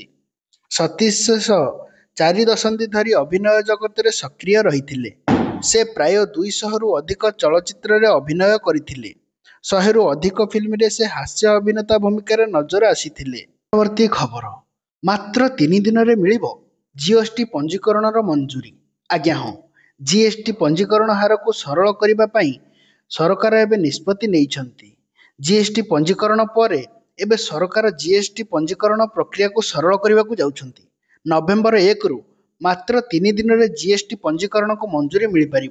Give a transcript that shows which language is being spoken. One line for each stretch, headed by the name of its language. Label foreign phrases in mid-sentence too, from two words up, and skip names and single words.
Odia: ସତୀଶ 4 ଦଶନ୍ଧି ଧରି ଅଭିନୟ ଜଗତରେ ସକ୍ରିୟ ରହିଥିଲେ। ସେ ପ୍ରାୟ 200ରୁ ଅଧିକ ଚଳଚ୍ଚିତ୍ରରେ ଅଭିନୟ କରିଥିଲେ। 100ରୁ ଅଧିକ ଫିଲ୍ମରେ ସେ ହାସ୍ୟ ଅଭିନେତା ଭୂମିକା ନଜର ଆସିଥିଲେ। ପରବର୍ତ୍ତୀ ଖବର ମାତ୍ର 3 ଦିନରେ ମିଳିବ ଜିଏସଟି ପଞ୍ଜୀକରଣ ମଞ୍ଜୁରୀ। ଆଜ୍ଞା ହଁ, ଜିଏସଟି ପଞ୍ଜୀକରଣ ହାରକୁ ସରଳ କରିବା ପାଇଁ ସରକାର ଏବେ ନିଷ୍ପତ୍ତି ନେଇଛନ୍ତି। ଜିଏସଟି ପଞ୍ଜୀକରଣ ପରେ ଏବେ ସରକାର ଜିଏସଟି ପଞ୍ଜୀକରଣ ପ୍ରକ୍ରିୟାକୁ ସରଳ କରିବାକୁ ଯାଉଛନ୍ତି। ନଭେମ୍ବର 1ରୁ ମାତ୍ର 3 ଦିନରେ ଜିଏସଟି ପଞ୍ଜୀକରଣକୁ ମଞ୍ଜୁରୀ ମିଳିପାରିବ।